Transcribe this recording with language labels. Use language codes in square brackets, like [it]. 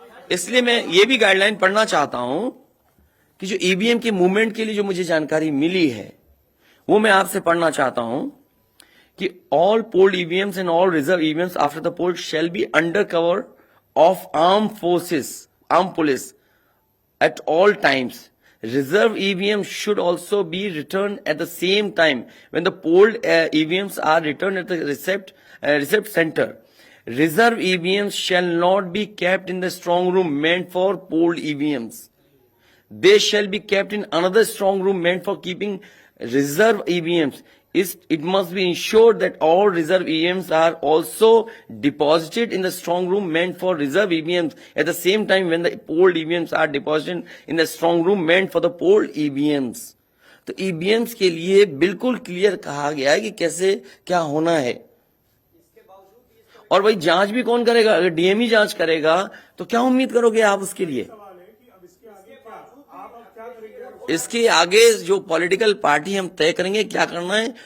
[hi] इसलिए मैं ये भी गाइडलाइन पढ़ना चाहता हूं कि जो ईवीएम के मूवमेंट के लिए जो मुझे जानकारी मिली है, वो मैं आपसे पढ़ना चाहता हूं कि [en] All polled EVMs and all reserve EVMs after the poll shall be under cover of arm police at all times. Reserve EVMs should also be returned at the same time when the polled EVMs are returned at the receipt center. Reserve EVMs shall not be kept in the strong room meant for polled EVMs. They shall be kept in another strong room meant for keeping reserve EVMs. It must be ensured that all reserve EVMs are also deposited in the strong room meant for reserve EVMs at the same time when the polled EVMs are deposited in the strong room meant for the polled EVMs. [hi] तो EVMs के लिए बिल्कुल clear कहा गया है कि कैसे क्या होना है। और भाई जांच भी कौन करेगा? अगर डीएमई जांच करेगा तो क्या उम्मीद करोगे आप उसके लिए? इसके आगे जो पॉलिटिकल पार्टी हम तय करेंगे क्या करना है।